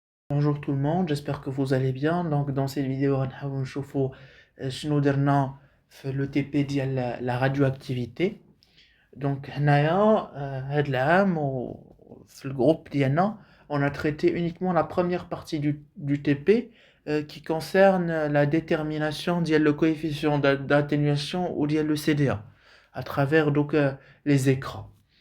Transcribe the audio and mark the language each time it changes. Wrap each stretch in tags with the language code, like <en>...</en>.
<fr>Bonjour tout le monde, j'espère que vous allez bien. Donc dans cette vidéo,</fr> <ar>غنحاول نشوفوا شنو درنا في لو تي بي ديال لا radioactivité.</ar> <fr>Donc</fr> <ar>هنايا هاد العام في الجروب ديالنا</ar> <fr>on a traité uniquement la première partie du TP qui concerne la détermination ديال le coefficient d'atténuation ou ديال le CDA à travers donc les écrans.</fr>